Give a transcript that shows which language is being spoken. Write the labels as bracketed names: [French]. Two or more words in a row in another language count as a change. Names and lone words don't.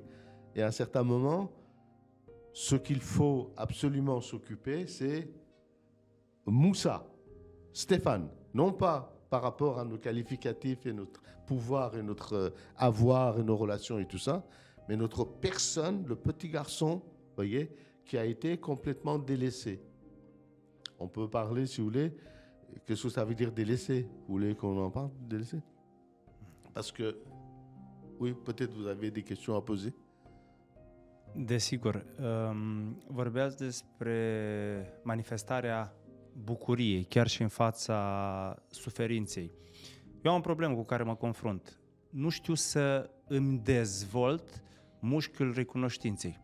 [French] Et à un certain moment, ce qu'il faut absolument s'occuper, c'est Moussa, Stéphane, non pas par rapport à nos qualificatifs et notre pouvoir et notre avoir et nos relations et tout ça, mais notre personne, le petit garçon, voyez, qui a été complètement délaissé. On peut parler, si vous voulez, qu'est-ce que ça veut dire délaissé? Vous voulez qu'on en parle, délaissé? Parce que, oui, peut-être vous avez des questions à poser. [Romanian] Desigur. Vorbeați despre manifestarea bucuriei, chiar și în fața suferinței. Eu am o problemă cu care mă confrunt. Nu știu să îmi dezvolt mușchiul recunoștinței.